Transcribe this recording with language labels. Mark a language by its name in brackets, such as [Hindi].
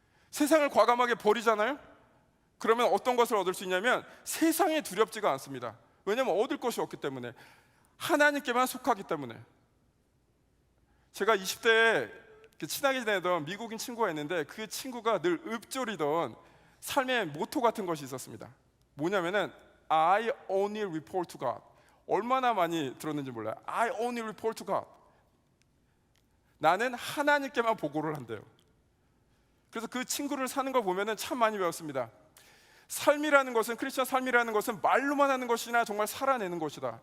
[Korean] 세상을 과감하게 버리잖아요? 그러면 어떤 것을 얻을 수 있냐면 세상이 두렵지가 않습니다. 왜냐하면 얻을 것이 없기 때문에, 하나님께만 속하기 때문에. 제가 20대에 친하게 지내던 미국인 친구가 있는데 그 친구가 늘 읊조리던 삶의 모토 같은 것이 있었습니다. 뭐냐면은 [English] I only report to God. [Korean] 얼마나 많이 들었는지 몰라요. [English] I only report to God. [Korean] 나는 하나님께만 보고를 한대요. 그래서 그 친구를 사는 걸 보면은 참 많이 배웠습니다. 삶이라는 것은, 크리스천 삶이라는 것은 말로만 하는 것이나 정말 살아내는 것이다.